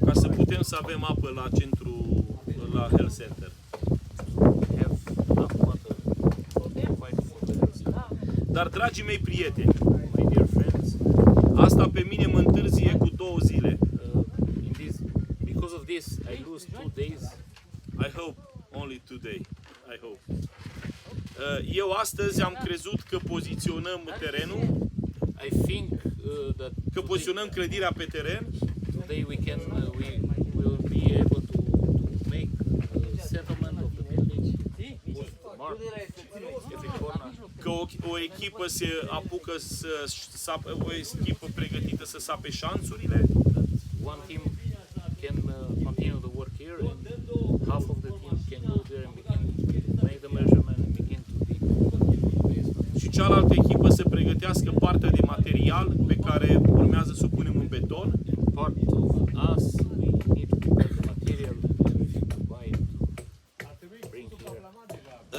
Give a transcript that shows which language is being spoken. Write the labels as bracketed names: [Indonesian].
[Romanian] Ca să putem să avem apă la centru, la health center. [English] We have enough water to provide for the health. [Romanian] Dar, dragii mei prieteni, [English] My dear friends, [Romanian] asta pe mine mă întârzie cu 2 zile. [English] in of this, I lose 2 days. I hope only today. I hope. [Romanian] Eu astăzi am crezut că poziționăm terenul, [English] I think that [Romanian] că poziționăm clădirea pe teren [English] today we will be able to make settlement of the building. Mark every corner. [Romanian] că o echipă se apucă o echipă pregătită să sape șanțurile. [English] One team can continue the work here, and half of the team can go there and make the measurement and begin to dig the basement. [Romanian] Și cealaltă echipă să pregătească partea de material pe care urmează să o punem în beton. [English] Part of us, we need to prepare the material and to buy it to bring here.